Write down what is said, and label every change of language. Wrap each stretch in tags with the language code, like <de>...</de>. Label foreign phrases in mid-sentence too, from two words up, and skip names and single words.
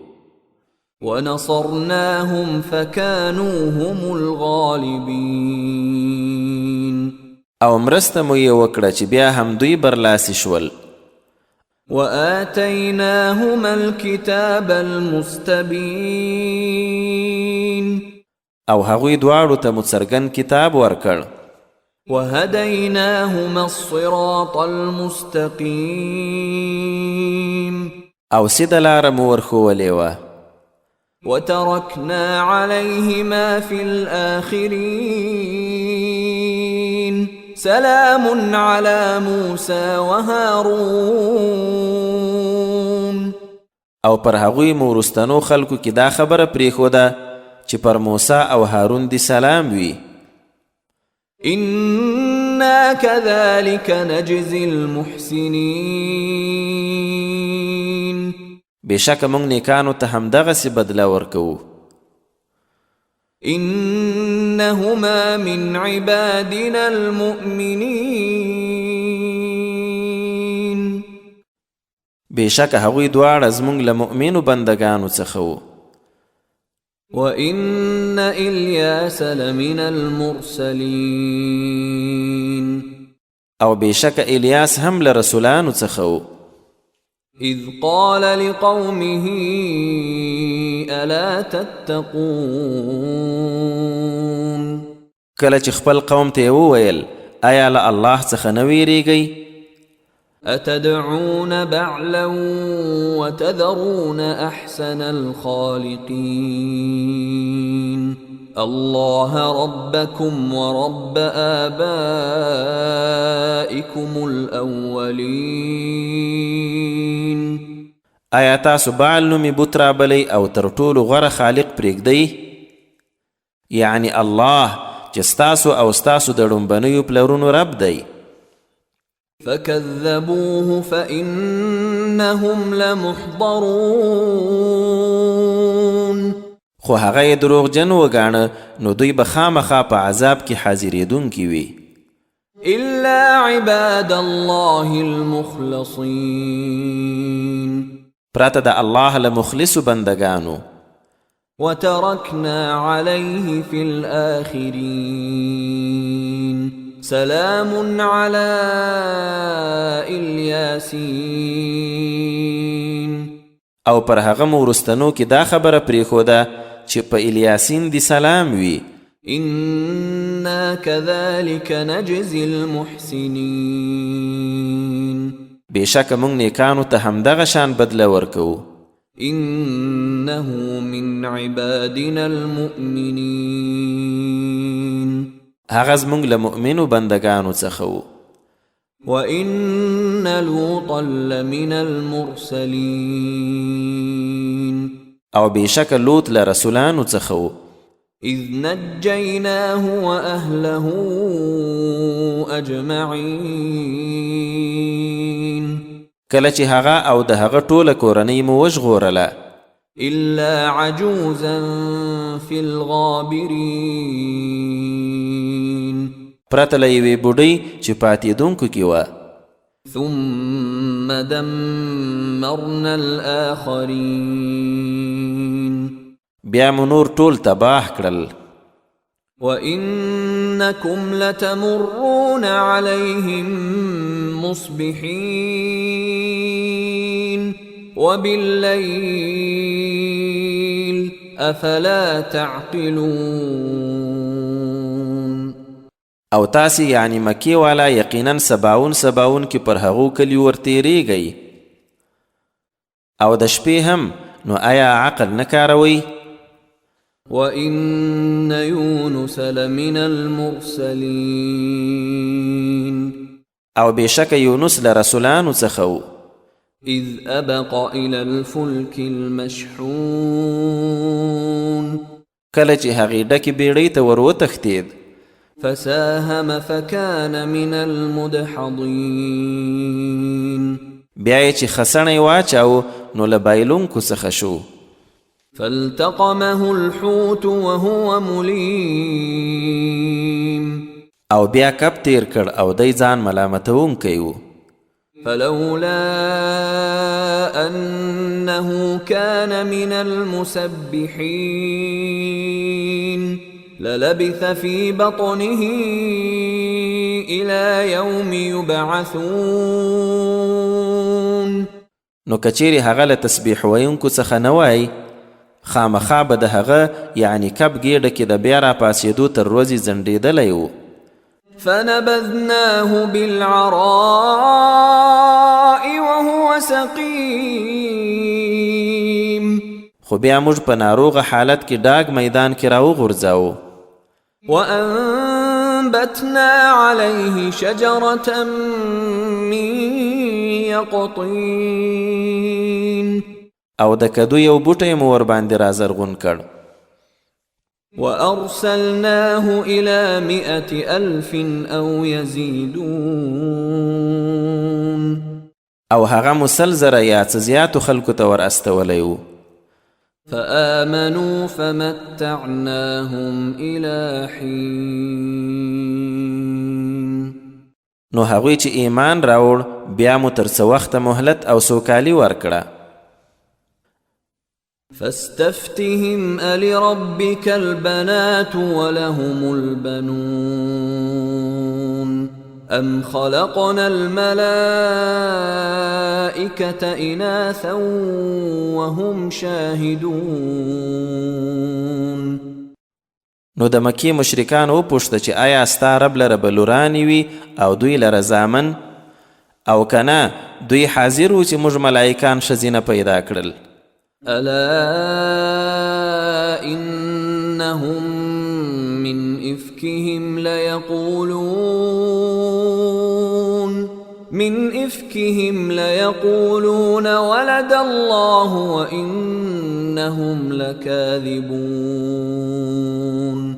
<ar>ونصرناهم فكانوا هم الغالبين</ar> <ps>او مرسته مو یې وکړه چې بیا هم دوی برلاسي شول.</ps> <ar>وآتيناهما الكتاب المستبين</ar> <ps>او هغوی دواړو ته مو څرګند کتاب ورکړ.</ps> <ar>وهديناهما الصراط المستقيم</ar> <ps>او سیده لاره مو ورښولې وه.</ps> <ar>وتركنا عليهما في الآخرين سلام على موسى وهارون.</ar> <ps>او پر هغوی مو وروستنو خلکو کې دا خبره پرېښوده چې پر موسی او هارون دی سلام وي.</ps> <ar>إنا كذلك نجزي المحسنين.</ar> <ps>بېشکه موږ نیکانو ته همدغسې بدله ورکوو.</ps> <ar>إنهما من عبادنا المؤمنين.</ar> <ps>بېشکه هغوی دواړه زموږ له مؤمنو بندګانو څخه وو.</ps> <ar>وإن إلياس لمن المرسلين.</ar> <ps>او بېشکه الیاس هم له رسولانو څخه وو.</ps> <ar>إذ قال لقومه ألا تتقون.</ar> <ps>کله چې خپل قوم ته یې وویل آیا له الله څخه نه ویریږئ؟</ps> <ar>أتدعون بعلا وتذرون أحسن الخالقين الله ربكم ورب آبائكم الأولين.</ar> <ps>آیا تاسو بعل نومي بت رابلی او تر ټولو غوره خالق پرېږدئ؟ یعنی الله چې ستاسو او ستاسو د ړومبنیو پلرونو رب دی.</ps> <ar>فكذبوه فإنهم لمحضرون.</ar> <ps>خو هغه یې دروغجن وګاڼه نو دوی به خامخا په عذاب کې حاضرېدونکي وي.</ps> <ar>إلا عباد الله المخلصين.</ar> <ps>پرته د الله له مخلصو بندګانو.</ps> <ar>وتركنا عليه في الآخرين. سلام على الياسين.</ar> <ps>او پر هغه مو وروستنو کې دا خبره پرېښوده چې په الیاسین دی سلام وي.</ps> <ar>إنا كذلك نجزي المحسنين.</ar> <ps>بېشکه موږ نیکانو ته همدغه شان بدله ورکوو.</ps> <ar>إنه من عبادنا المؤمنين.</ar> <ps>هغه زموږ له مؤمنو بندګانو څخه وو.</ps> <ar>وإن لوطا لمن المرسلين.</ar> <ps>او بېشکه لوط له رسولانو څخه وو.</ps> <ar>إذ نجيناه وأهله أجمعين.</ar> <ps>کله چې هغه او د هغه ټوله کورنۍ مو وژغورله.</ps> <ar>إلا عجوزا في الغابرين.</ar> <ps>پرته له یوې بوډۍ چې پاتېدونکو کې وه.</ps> <ar>ثم دمرنا الآخرين.</ar> <ps>بیا مو نور ټول تباه کړل.</ps> <ar>وإنكم لتمرون عليهم مصبحين وبالليل أفلا تعقلون.</ar> <ps>او تاسې یعنی مکی والا یقینا سباون کې پر هغو کلیو ورتېرېږئ. او د شپې هم نو آیا عقل نه کاروئ؟</ps> <ar>وإن يونس لمن المرسلين.</ar> <ps>او بېشکه یونس له رسولانو څخه وو.</ps> <ar>إذ أبق إلى الفلك المشحون.</ar> <ps>کله چې هغې ډکې بیړۍ ته ور وتښتېد.</ps> <ar>فساهم فكان من المدحضين.</ar> <ps>بیا یې چې خسڼی واچاو نو له بایلونکو څخه شو.</ps> <ar>فالتقمه الحوت وهو مليم.</ar> <ps>او بیا کب تیر کړ او دی ځان ملامتونکی و.</ps> <ar>فلولا أنه كان من المسبحين للبث في بطنه إلى يوم يبعثون.</ar> <ps>نو کچیرې هغه له تسبیح ویونکو څخه نه وای خامخا به د هغه یعنی کب ګېډه کې د بیا راپاڅېدو تر ورځې ځنډېدلی و.</ps> <ar>فنبذناه بالعراء وهو سقيم.</ar> <ps>خو بیا موږ په ناروغه حالت کې ډاګ میدان کې راوغورځاوو.</ps> <ar>وأنبتنا فأنبتنا عليه شجرة من يقطين</ar> <ps>او د کدو یو بوټی مو ور باندې را زرغون کړ.</ps> <ar>وأرسلناه إلى 100,000 أو يزيدون</ar> <ps>او هغه مسل زره یا څه زیاتو خلکو ته ور استولی و.</ps> <ar>فآمنوا فمتعناهم إلى حين</ar> <ps>نو هغوی چې ایمان راوړ بیا مو تر څه وخته مهلت او سوکالي ورکړه.</ps> <ar>فاستفتهم ألربك البنات ولهم البنون أم خلقنا الملائكة إناثا وهم شاهدون.</ar> <ps>نو د مکی مشرکان وپوښته چې آیا ستا رب لره به لورانې وي او دوی لره زامن، او کنه دوی حاضر و چې موږ ملائکان ښځینه پیدا کړل.</ps> <ar>ألا إنهم من إفكهم ليقولون ولد الله وإنهم لكاذبون.</ar>